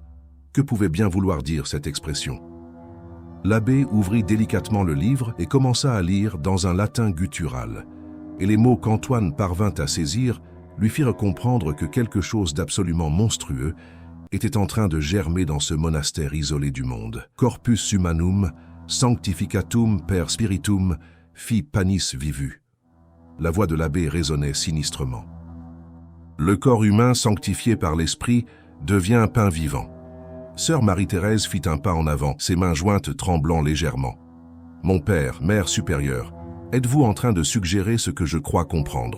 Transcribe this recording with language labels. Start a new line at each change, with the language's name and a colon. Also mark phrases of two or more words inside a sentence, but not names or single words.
French: Que pouvait bien vouloir dire cette expression? L'abbé ouvrit délicatement le livre et commença à lire dans un latin guttural. Et les mots qu'Antoine parvint à saisir lui firent comprendre que quelque chose d'absolument monstrueux était en train de germer dans ce monastère isolé du monde.
Latin: Corpus humanum, sanctificatum per spiritum, fi panis vivu.
French: La voix de l'abbé résonnait sinistrement. Le corps humain sanctifié par l'esprit devient un pain vivant. Sœur Marie-Thérèse fit un pas en avant, ses mains jointes tremblant légèrement. « Mon père, mère supérieure, êtes-vous en train de suggérer ce que je crois comprendre ?»